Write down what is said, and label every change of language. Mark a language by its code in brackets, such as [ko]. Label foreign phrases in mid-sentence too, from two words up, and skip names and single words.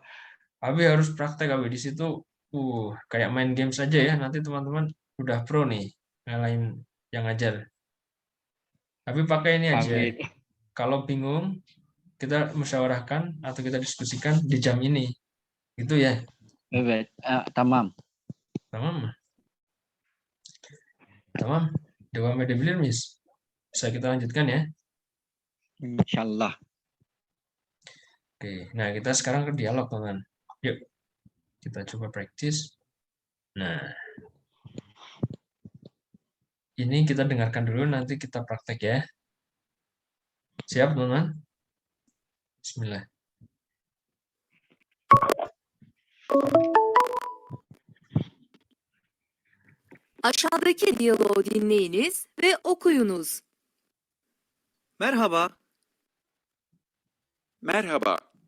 [id] Abi harus praktek, Abi. Di situ, kayak main game saja ya. Nanti teman-teman udah pro nih, ngalahin yang ngajar. Tapi pakai ini aja. Pamit. Kalau bingung, kita musyawarahkan atau kita diskusikan di jam ini. Gitu ya. [tr] Evet. Tamam. Tamam mı? Tamam. Devam edebilir miyiz? [id] Bisa kita lanjutkan ya. Insyaallah. Oke. Nah, kita sekarang ke dialog, teman. Yuk. Kita coba praktis. Nah. Ini kita dengarkan dulu, nanti kita praktek ya. Siap, teman-teman? Bismillah. [tr] Aşağıdaki diyaloğu dinleyiniz ve okuyunuz. Merhaba, Merhaba,